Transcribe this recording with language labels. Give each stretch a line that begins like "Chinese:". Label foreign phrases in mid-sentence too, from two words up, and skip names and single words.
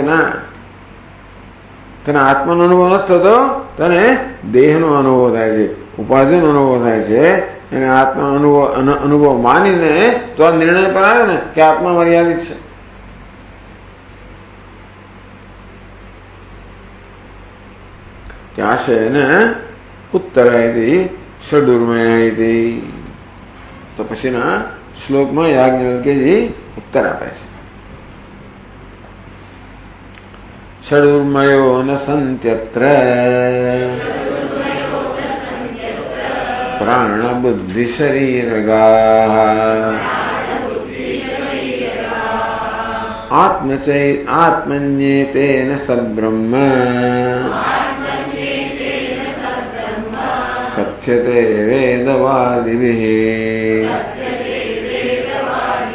Gujarati: ના, તને આત્માનો અનુભવ નથી થતો, તને દેહનો અનુભવ થાય છે, ઉપાધિનો અનુભવ થાય છે, અને આત્મા અનુભવ માનીને તો આ નિર્ણય પર આવે ને કે આત્મા મર્યાદિત છે। ત્યાં છે એને ઉત્તરાયતી ષડુર્મયાયતી। તો પછીના શ્લોકમાં યાજ્ઞવલ્ક્યજી ઉત્તર આપે છે।
Sanskrit: षडुर्मयो न सन्त्यत्र प्राणबुद्धिशरीरगाः आत्मन्येतेन सब्रह्म कथ्यते वेदवादिभिः।